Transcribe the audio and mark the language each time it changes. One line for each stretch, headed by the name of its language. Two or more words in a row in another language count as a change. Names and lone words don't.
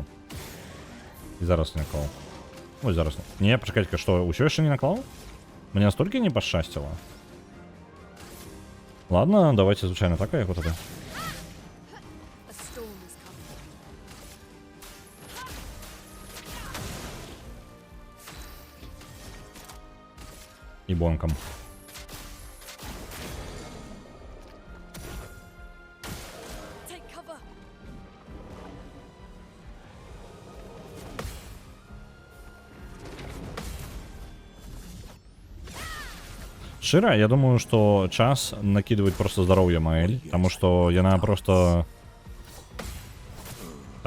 Belarusian: І зараз не наклаў. Ой, зараз. Не, пачакайце-ка, што, усё яшчэ не наклаў? Мне настолькі не пашчасціла. Ладно, давайте звычайна так, яго тады.
English: A storm is coming.
Belarusian: І бонкам.
English: Take cover.
Belarusian: Шчыра, я думаю, што час накидывать просто здароўе Маэль, таму што яна просто... Так.